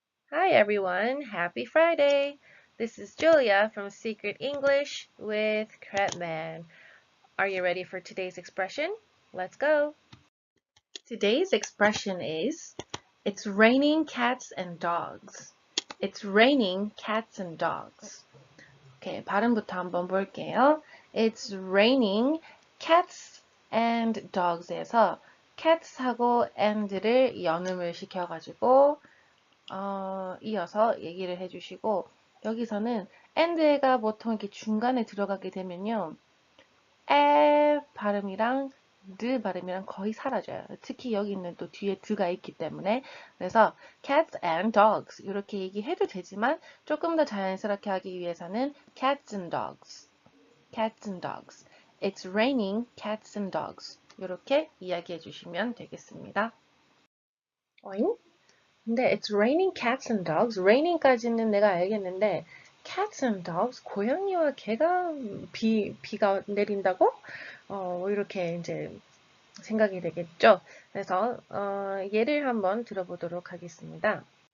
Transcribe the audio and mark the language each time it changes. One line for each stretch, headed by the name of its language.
English: Hi everyone, happy Friday! This is Julia from Secret English with Kretman. Are you ready for today's expression? Let's go! Today's expression is It's raining cats and dogs. It's raining cats and dogs.
Korean: Okay, 발음부터 한번 볼게요.
English: It's raining cats and dogs
Korean: 에서 cats하고 and를 연음을 시켜가지고 이어서 얘기를 해주시고 여기서는 and가 보통 이렇게 중간에 들어가게 되면요. 에 발음이랑 드 발음이랑 거의 사라져요. 특히 여기 있는 또 뒤에 드가 있기 때문에 그래서 cats and dogs 이렇게 얘기해도 되지만 조금 더 자연스럽게 하기 위해서는 cats and dogs, cats and dogs.
English: It's raining cats and dogs
Korean: 이렇게 이야기해 주시면 되겠습니다. 어잉?
English: 근데 it's raining cats and dogs.
Korean: raining까지는 내가 알겠는데 cats and dogs 고양이와 개가 비가 내린다고? 이렇게 이제 생각이 되겠죠. 그래서 예를 한번 들어보도록 하겠습니다.